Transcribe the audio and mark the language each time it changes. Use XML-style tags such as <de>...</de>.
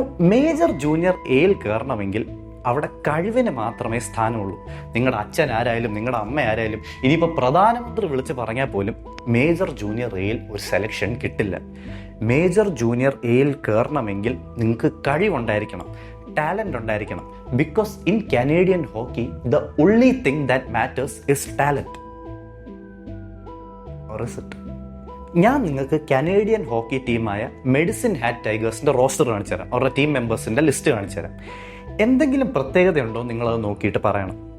<ml>Major junior Aയിൽ കയറണമെങ്കിൽ അവിടെ കഴിവിന് മാത്രമേ സ്ഥാനമുള്ളൂ. നിങ്ങളുടെ അച്ഛൻ ആരായാലും നിങ്ങളുടെ അമ്മ ആരായാലും ഇനിയിപ്പോൾ പ്രധാനമന്ത്രി വിളിച്ച് പറഞ്ഞാൽ പോലും മേജർ ജൂനിയർ Aയിൽ ഒരു സെലക്ഷൻ കിട്ടില്ല. മേജർ ജൂനിയർ Aയിൽ കയറണമെങ്കിൽ നിങ്ങൾക്ക് കഴിവുണ്ടായിരിക്കണം, ടാലൻ്റ് ഉണ്ടായിരിക്കണം.</ml> <en>Because in Canadian hockey the only thing that matters is talent. Or is it?</en> <ml>ഞാൻ നിങ്ങൾക്ക് കനേഡിയൻ ഹോക്കി ടീമായ മെഡിസിൻ ഹാറ്റ് ടൈഗേഴ്സിൻ്റെ റോസ്റ്റർ കാണിച്ചു തരാം, അവരുടെ ടീം മെമ്പേഴ്സിൻ്റെ ലിസ്റ്റ് കാണിച്ചു തരാം. എന്തെങ്കിലും പ്രത്യേകതയുണ്ടോ നിങ്ങളത് നോക്കിയിട്ട് പറയണം.</ml>